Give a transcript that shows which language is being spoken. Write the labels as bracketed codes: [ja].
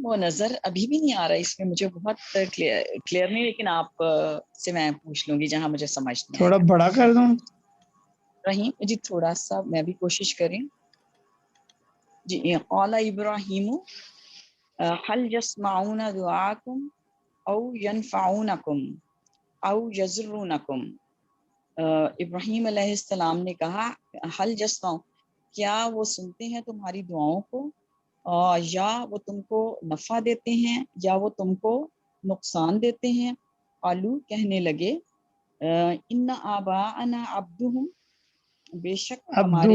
[ur] وہ نظر ابھی بھی نہیں آ رہا اس میں مجھے, بہت کلیئر نہیں, لیکن آپ سے میں پوچھ لوں گی جہاں مجھے سمجھ نہیں. تھوڑا بڑا کر دوں. رحیم جی تھوڑا سا میں بھی کوشش کریں جی. [ar] قال ابراہیم هل يسمعون دعاءكم او ينفعونكم او يضرونكم. [ur] ابراہیم علیہ السلام نے کہا [ar] حل یسمعون [ur] کیا وہ سنتے ہیں تمہاری دعاؤں کو یا وہ تم کو نفع دیتے ہیں یا وہ تم کو نقصان دیتے ہیں. [ar] قالو [ur] کہنے لگے [ar] ان آباءنا عبدہم [ur] بے شک ہمارے